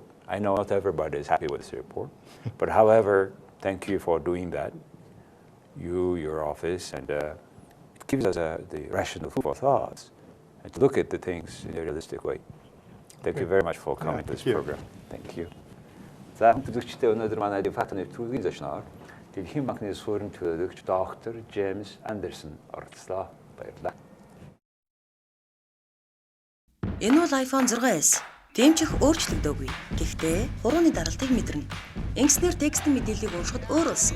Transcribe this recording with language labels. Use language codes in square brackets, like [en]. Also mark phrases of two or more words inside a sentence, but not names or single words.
[en] I know not everybody is happy with this report, but however, thank you for doing that. you, your office, and it gives us the rational food for thoughts and to look at the things in a realistic way. Thank you very much for coming to this thank you. program. Thank you. [mn] За бүлэгчтэй өнөөдөр манай фактны нэвтрүүлгийн зочноор Дэлхийн банкны суурин төлөөлөгч доктор Жеймс Андерсон оролцлоо. Баярлалаа. Энэ бол iPhone 6s. Дэмжих өөрчлөгдөөгүй. Гэхдээ хурууны даралтыг мэдэрнэ. Ингэснээр текстийн мэдээллийг уншихад өөр болсон.